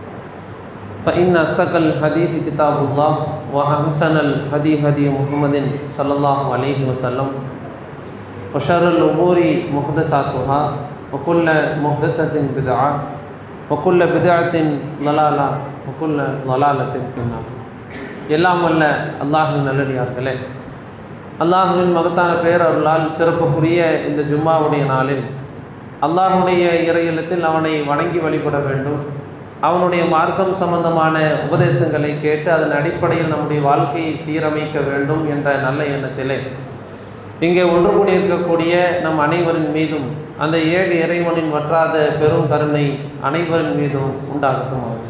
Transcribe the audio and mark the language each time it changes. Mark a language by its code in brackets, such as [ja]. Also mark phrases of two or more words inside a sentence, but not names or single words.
[ar] فإن أصدق الحديث كتاب الله وأحسن الهدي هدي محمد صلى الله عليه وسلم وشر الأمور محدثاتها وكل محدثة بدعة وكل بدعة ضلالة وكل ضلالة في النار. [ta] எல்லாம் வல்ல அல்லாஹ்வின் நல்லடியார்களே, அல்லாஹ்வின் மகத்தான பேரருளால் சிறப்புக்குரிய இந்த ஜும்மாவுடைய நாளில் அல்லாஹ்வுடைய இறையிலத்தில் அவனை வணங்கி வழிபட வேண்டும், அவனுடைய மார்க்கம் சம்பந்தமான உபதேசங்களை கேட்டு அதன் அடிப்படையில் நம்முடைய வாழ்க்கையை சீரமைக்க வேண்டும் என்ற நல்ல எண்ணத்திலே இங்கே ஒன்று கூடியிருக்கக்கூடிய நம் அனைவரின் மீதும் அந்த ஏழு இறைவனின் வற்றாத பெரும் கருணை அனைவரின் மீதும் உண்டாகட்டும்.